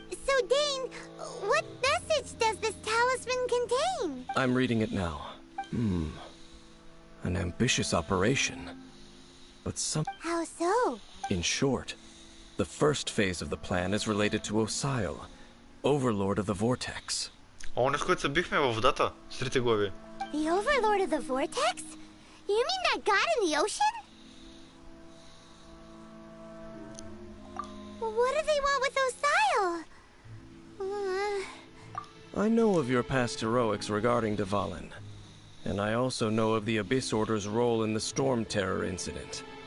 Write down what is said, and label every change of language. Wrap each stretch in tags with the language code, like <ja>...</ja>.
<en>So, Dane, what message does this talisman contain? I'm reading it now. An ambitious operation. But some... How so? In short, the first phase of the plan is related to Osial, Overlord of the Vortex.</en> <bg>Оня, с който се бихме във водата, с трите глави.</bg> <en>The Overlord of the Vortex? You mean that god in the ocean? What do they want with Osial? I know of your past heroics regarding Dvalin, and I also know of the Abyss Order's role in the Storm Terror incident.</en>